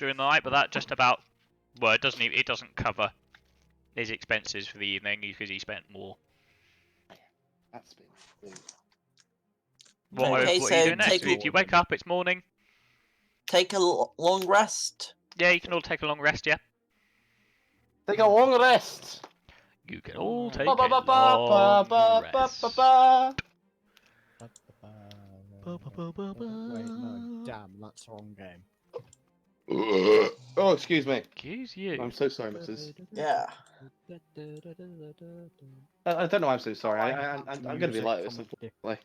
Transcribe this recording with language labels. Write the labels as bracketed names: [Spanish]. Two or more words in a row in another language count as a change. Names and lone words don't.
[English] during the night, but that just about. Well, it doesn't cover his expenses for the evening because he spent more. That's been. What, Okay, what are you so doing next? take If you wake up, it's morning. Take a long rest. Yeah, you can all take a long rest. Yeah, Take a long rest. you can all take Ba a ba ba ba long ba ba rest. ba ba. Wait, no, damn, that's the wrong game. Oh, excuse me. Excuse you. I'm so sorry, Mrs. Yeah. I don't know why I'm so sorry. I'm gonna be like this. Unfortunately.